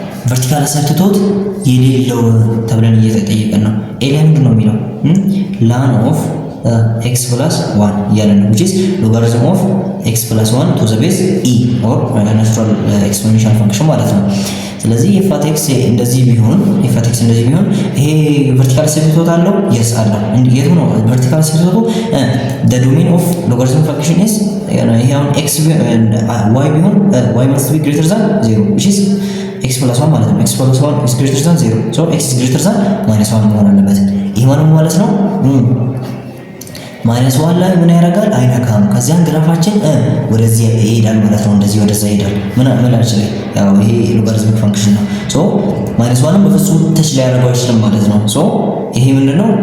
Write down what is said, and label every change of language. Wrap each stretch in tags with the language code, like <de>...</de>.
<en>vertical asymptote</en> <am>የሌለው ተብለን እየተጠየቀን ነው። ኤ ላይ ምንድነው የሚለው</am> <en>ln of x plus 1 እያለ ነው which is logarithm of x plus 1 to the base e or natural exponential function</en> <am>ማለት ነው። ስለዚህ</am> <en>f(x) እንደዚህ ቢሆን ይሄ vertical asymptote አለው?</en> <am>yes አለው። የቱ ነው vertical asymptote?</am> <en>the domain of logarithm function is ይሄ አሁን x y ቢሆን y must be greater than 0 which is x plus 1 ማለት ነው። x plus 1 is greater than 0 so x is greater than -1</en> <am>መሆን አለበት። ይሄ ማለት ነው -1 ላይ ምን ያደርጋል? አይነካም። ከዚያን ግራፋችን ወደዚህ ይሄዳል ማለት ነው። እንደዚህ ወደዛ ይሄዳል። ምን አልችልም። ያው ይሄ ሎጋሪዝሚክ ፈንክሽን ነው። ሶ -1ን በፍጹም ተች ላይ ያደርገው አይችልም ማለት ነው። ሶ ይሄ ምንድነው?</am>